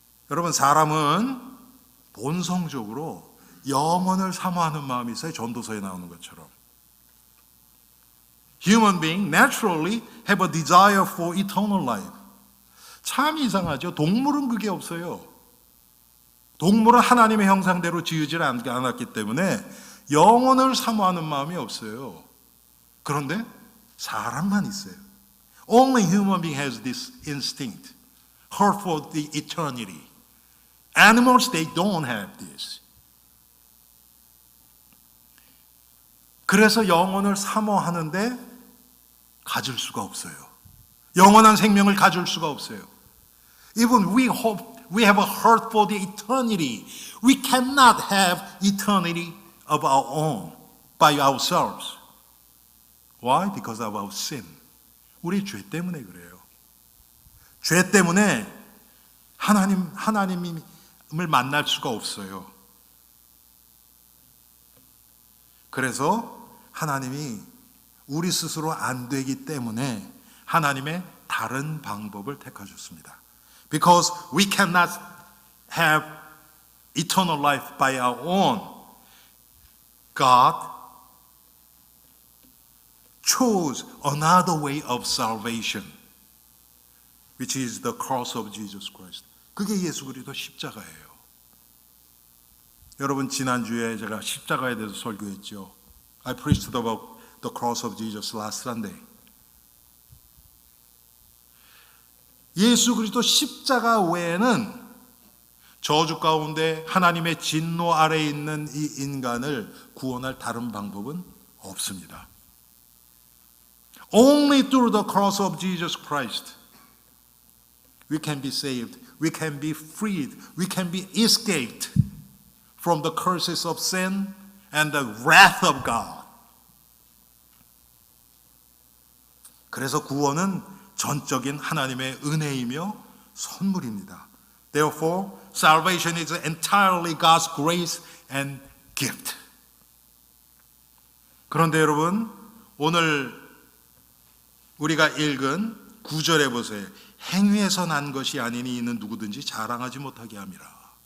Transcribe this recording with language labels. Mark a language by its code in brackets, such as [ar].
[ko] 여러분, 사람은 본성적으로 영원을 사모하는 마음이 있어요. 전도서에 나오는 것처럼. [en] Human beings naturally have a desire for eternal life. [ko] 참 이상하죠. 동물은 그게 없어요. 동물은 하나님의 형상대로 지으질 않았기 때문에 영혼을 사모하는 마음이 없어요. 그런데 사람만 있어요. [en] Only human being has this instinct, heart for the eternity. Animals, they don't have this. [ko] 그래서 영혼을 사모하는데 가질 수가 없어요. 영원한 생명을 가질 수가 없어요. [en] Even we have a heart for the eternity. We cannot have eternity of our own by ourselves. Why? Because of our sin. [ko] 우리 죄 때문에 그래요. 죄 때문에 하나님을 만날 수가 없어요. 그래서 하나님이 우리 스스로 안 되기 때문에 하나님의 다른 방법을 택하셨습니다. [en] Because we cannot have eternal life by our own. God chose another way of salvation, which is the cross of Jesus Christ. [ko] 그게 예수 그리스도 십자가예요. 여러분 지난주에 제가 십자가에 대해서 설교했죠. [en] I preached about the cross of Jesus last Sunday. [ko] 예수 그리스도 십자가 외에는 저주 가운데 하나님의 진노 아래에 있는 이 인간을 구원할 다른 방법은 없습니다. [en] Only through the cross of Jesus Christ we can be saved, we can be freed, we can be escaped from the curses of sin and the wrath of God. [ko] 그래서 구원은 전적인 하나님의 은혜이며 선물입니다. [en] Therefore, salvation is entirely God's grace and gift. [ko] 그런데 여러분, 오늘 우리가 읽은 9절에 보세요. 행위에서 난 것이 아니니 이는 누구든지 자랑하지 못하게 함이라.